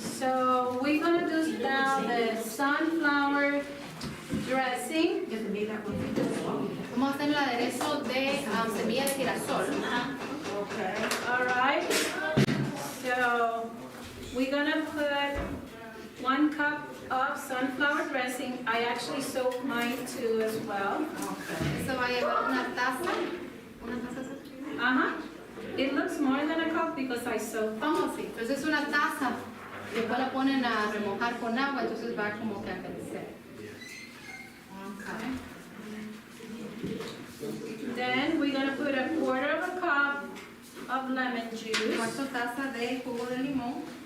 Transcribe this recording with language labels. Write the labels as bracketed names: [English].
[English] So we're gonna do now the sunflower dressing. [Spanish] Vamos a hacer el aderezo de semilla de girasol. [English] Okay. All right. So we're gonna put 1 cup of sunflower dressing. I actually soak mine too as well. [Spanish] Eso va a llevar una taza. Una taza. Uh-huh. [English] It looks more than a cup because I soak. [Spanish] Vamos, sí. Entonces es una taza. Después la ponen a remojar con agua, entonces va como que a crecer. [English] Okay. Then we're gonna put 1/4 cup of lemon juice. [Spanish] Cuarto taza de jugo de limón.